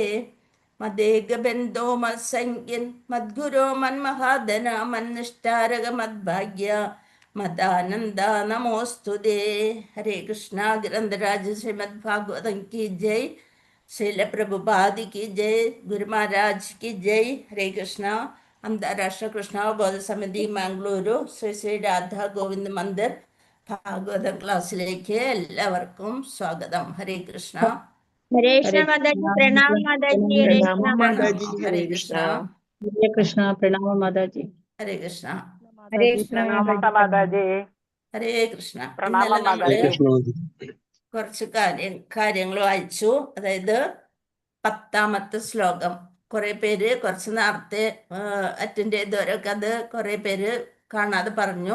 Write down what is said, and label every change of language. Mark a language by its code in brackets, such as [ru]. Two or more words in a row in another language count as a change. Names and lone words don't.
[sa] മദേകബന്ധോ മത്സംഗ്യൻ മദ്ഗുരോ മന്മഹാദന മന്നിഷ്ടാരക മദ്ഭാഗ്യ മദാനന്ദ നമോസ്തുതേ. [hi] हरे कृष्ण. ग्रंथराज श्रीमद् भागवतम् की जय. ശീല പ്രഭുപാദി की जय. गुरु महाराज की जय. हरे कृष्णा. [ml] അന്താരാഷ്ട്ര കൃഷ്ണാവബോധ സമിതി മാംഗ്ലൂരു ശ്രീ ശ്രീ രാധാ ഗോവിന്ദ് മന്ദിർ ഭാഗവത ക്ലാസ്സിലേക്ക് എല്ലാവർക്കും സ്വാഗതം. ഹരേ കൃഷ്ണ. [hi] हरे कृष्ण माताजी, प्रणाम माताजी, हरे कृष्ण [ml] മാതാജി. ഹരേ കൃഷ്ണ. ഹരേ കൃഷ്ണ. പ്രണാമ മാതാജി. ഹരേ കൃഷ്ണ. [hi] हरे कृष्ण [ml] ഹരേ കൃഷ്ണ. ഇന്നലെ നമ്മള് കുറച്ച് കാര്യങ്ങൾ വായിച്ചു. അതായത് 10ാമത്തെ ശ്ലോകം കുറെ പേര് കുറച്ച് നേരത്തെ അറ്റൻഡ് ചെയ്തവരൊക്കെ അത് കുറെ പേര് കാണാതെ പറഞ്ഞു.